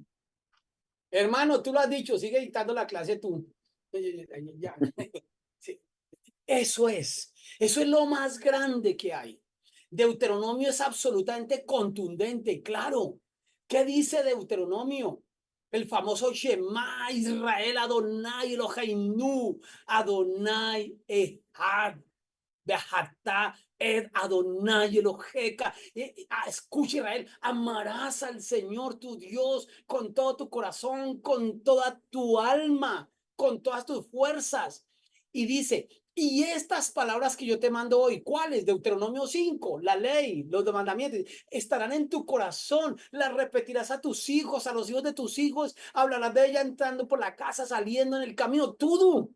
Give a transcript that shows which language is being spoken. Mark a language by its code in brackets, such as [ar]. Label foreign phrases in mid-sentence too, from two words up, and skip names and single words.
[es] Hermano, tú lo has dicho, sigue dictando la clase tú. Ya. Sí. Eso es lo más grande que hay. Deuteronomio es absolutamente contundente, claro. ¿Qué dice Deuteronomio? El famoso [he] שמע ישראל ה' אלהינו ה' אחד ואהבת את ה' אלהיך. [es] Escucha, Israel, amarás al Señor tu Dios con todo tu corazón, con toda tu alma, con todas tus fuerzas. Y dice, y estas palabras que yo te mando hoy, ¿cuáles? Deuteronomio 5, la ley, los mandamientos, estarán en tu corazón, las repetirás a tus hijos, a los hijos de tus hijos, hablarás de ella entrando por la casa, saliendo en el camino, todo.